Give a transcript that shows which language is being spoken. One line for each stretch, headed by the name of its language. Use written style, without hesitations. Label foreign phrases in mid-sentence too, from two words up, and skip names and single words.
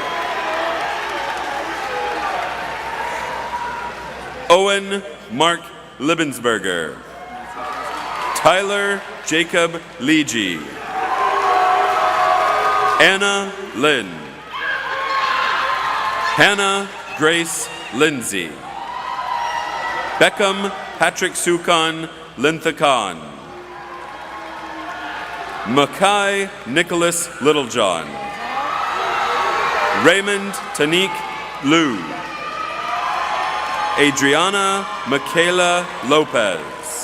English: Owen Mark Libbensberger. Tyler Jacob Leegee. Anna Lynn. Hannah Grace Lindsay. Beckham Patrick Sukan Linthakan. Mackay Nicholas Littlejohn. Raymond Tanik Liu. Adriana Michaela Lopez.